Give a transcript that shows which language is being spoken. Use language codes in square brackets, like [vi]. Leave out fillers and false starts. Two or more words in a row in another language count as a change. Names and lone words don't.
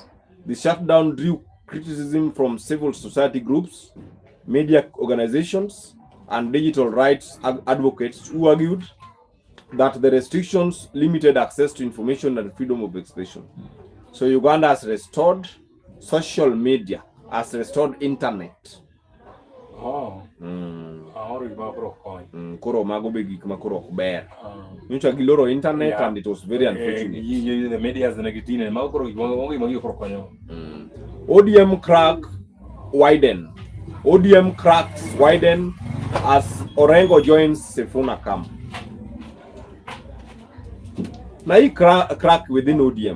[en] The shutdown drew criticism from civil society groups, media organizations, and digital rights advocates who argued that the restrictions limited access to information and freedom of expression. So Uganda has restored social media, has restored internet. [luo] Koro mago be gik makoro ok ber. Nyocha giloro internet [en] and it was very unfortunate. The media is negative. ODM crack widen. ODM cracks widen as Orengo joins Sifuna camp. Now he crack within ODM.